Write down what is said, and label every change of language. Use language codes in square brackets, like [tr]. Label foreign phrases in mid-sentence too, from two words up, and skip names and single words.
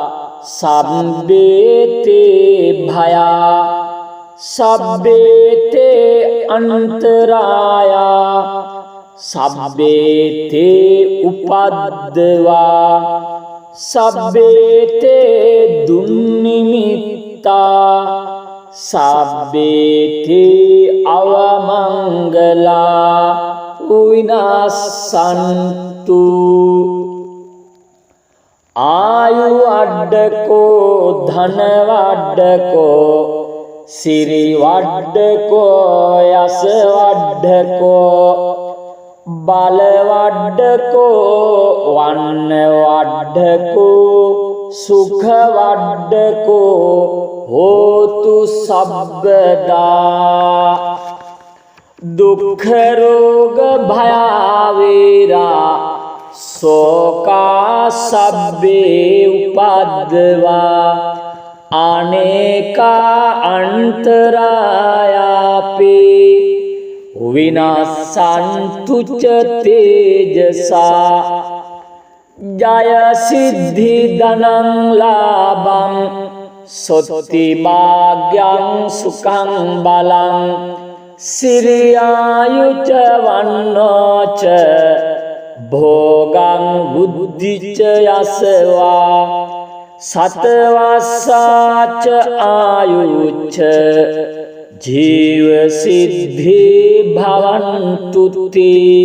[pi] සබ්බේතේ භයා සබ්බේතේ අන්තරායා සබ්බේතේ උපද්දවා සබ්බේතේ දුන්නිමිත්තා සබ්බේතේ අවමංගලා විනාසන්තු ආයු අඩ්ඩකෝ ධන වඩ්ඩකෝ සිරි වඩ්ඩකෝ යස වඩ්ඩකෝ බල වඩ්ඩකෝ වන්න වඩ්ඩකෝ සුඛ වඩ්ඩකෝ හෝතු සබ්බදා දුක්ඛ රෝග භයාවේරා සෝකා සබ්බේ උපද්දවා අනේකා අන්තරායාපි විනාසන්තු ච තේජසා ජය සිද්ධි ධනං ලාභං සොත්ති භාග්‍යං සුඛං බලං සිරියායුච වන්නෝච භෝගං බුද්ධිච යසවා සතවස්සාච ආයුච්ච ජීව සිද්ධි භවන්තුති